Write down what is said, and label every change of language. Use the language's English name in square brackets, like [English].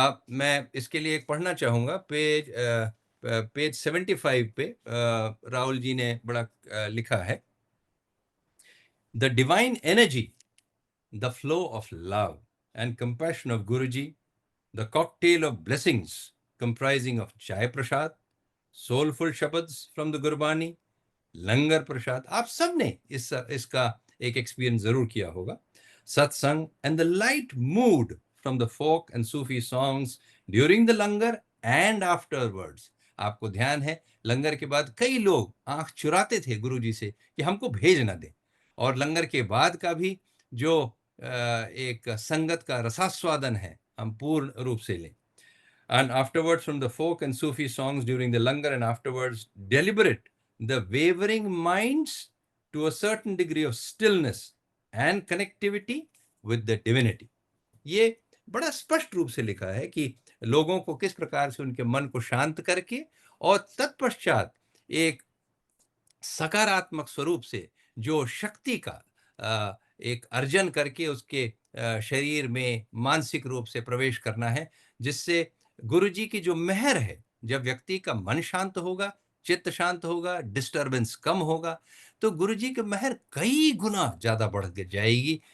[Hindi] मैं इसके लिए एक पढ़ना चाहूंगा, पेज 75 पे राहुल जी ने बड़ा लिखा है, [English] The divine energy, the flow of love and compassion of Guruji, the cocktail of blessings comprising of chai prasad, soulful shabads from the Gurbani, langar prasad. [Hindi] आप सब ने इसका एक एक्सपीरियंस जरूर किया होगा। [English] satsang and the light mood from the folk and Sufi songs during the langar and afterwards [Hindi] आपको ध्यान है लंगर के बाद कई लोग आंख चुराते थे गुरुजी से कि हमको भेज ना दें, और लंगर के बाद का भी जो एक संगत का रसास्वादन है हम पूर्ण रूप से लें. [English] And afterwards, from the folk and Sufi songs during the langar, and afterwards deliberate the wavering minds to a certain degree of stillness and connectivity with the divinity. [Hindi] ये बड़ा स्पष्ट रूप से लिखा है कि लोगों को किस प्रकार से उनके मन को शांत करके और तत्पश्चात एक सकारात्मक स्वरूप से जो शक्ति का एक अर्जन करके उसके शरीर में मानसिक रूप से प्रवेश करना है, जिससे गुरुजी की जो मेहर है, जब व्यक्ति का मन शांत होगा, चित्त शांत होगा, डिस्टर्बेंस कम होगा, तो गुरुजी की मेहर कई गुना ज्यादा बढ़ जाएगी.